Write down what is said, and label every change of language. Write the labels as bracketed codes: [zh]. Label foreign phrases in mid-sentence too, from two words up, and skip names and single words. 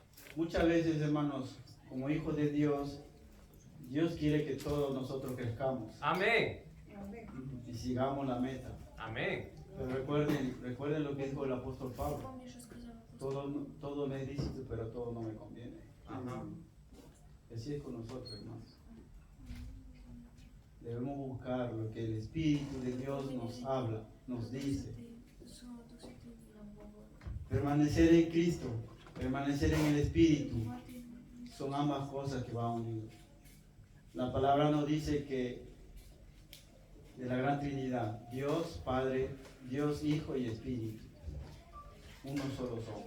[es] Muchas veces, hermanos, como hijos de Dios, Dios quiere que todos nosotros crezcamos Amén. y sigamos la meta. Amén. Pero recuerden lo que dijo el apóstol Pablo. [uk] Помни, що сказав апостол. [es] Todo me es lícito, pero todo no me conviene. Ajá. Así es con nosotros, hermanos. Debemos buscar lo que el Espíritu de Dios nos habla, nos dice. [uk] Що Дух Святий нам говорить. [es] Permanecer en Cristo, permanecer en el Espíritu, [uk] Бувати [es] son ambas cosas que van unidas. La palabra nos dice que de la Gran Trinidad, Dios Padre, Dios Hijo y Espíritu, uno solo son.